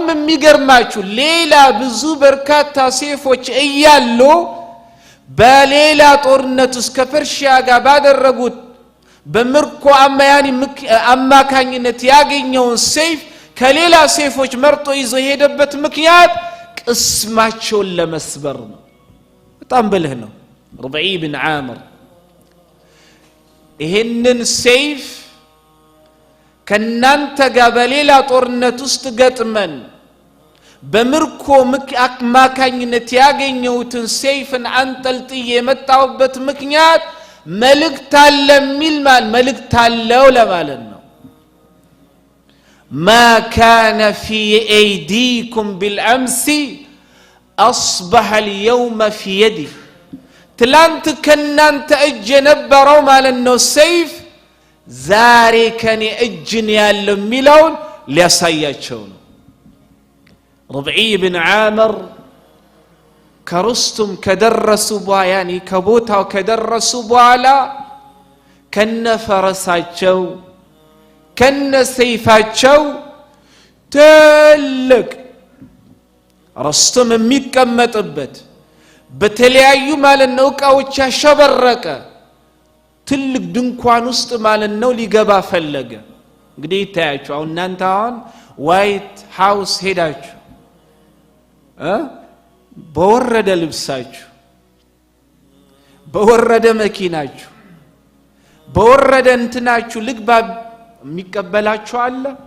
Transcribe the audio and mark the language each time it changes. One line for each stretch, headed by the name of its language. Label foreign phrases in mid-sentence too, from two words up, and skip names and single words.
Amharic: የሚገርማችሁ ሌላ ብዙ በርካታ ሰይፎች እያሉ በሌላ ጦርነት ውስጥ ከፐርሺያ ጋር ባደረጉት በምርኮ አማካኝነት ያገኘው ሰይፍ ከሌላ ሰይፎች መርጦ ይዞ ሄደበት ምክንያት ቅስማቸውን ለመስበር ነው በጣም ብልህ ነው ربعي بن عامر ይሄንን ሰይፍ ከናንተ ጋር በሌላ ጦርነት ውስጥ ገጥመን በምርኮ አማካኝነት ያገኘውትን ሰይፍን አንጠልጥዬ የመጣውበት ምክንያት መልእክት አለ ሚልማል መልእክት አለው ለማለት ነው
Arabic: ما كان في ايديكم بالامس اصبح اليوم في يدي
Amharic: ትላንት ከናንተ እጅ የነበረው ማለት ነው ሰይፍ ዛሬ ከኔ እጅ ነው ያለው ሚለውን ሊያሳያቸው ነው ربعي بن عامر ከሩስቱም ከደረሱ በኋላ ያኒ ከቦታው ከደረሱ በኋላ ከነፈረሳቸው ከነሰይፋቸው ትልቅ ሩስቱም የሚቀመጥበት በተለያዩ ማለት ነው ዕቃዎች ያሸበረቀ ትልቅ ድንኳን ውስጥ ማለት ነው ሊገባ ፈለገ። እንግዲህ ታያችሁ አሁን እናንተ አሁን ዋይት ሃውስ ሄዳችሁ በወረደ ልብሳችሁ በወረደ መኪናችሁ በወረደ እንትናችሁ ልግባ የሚቀበላችሁ አለ?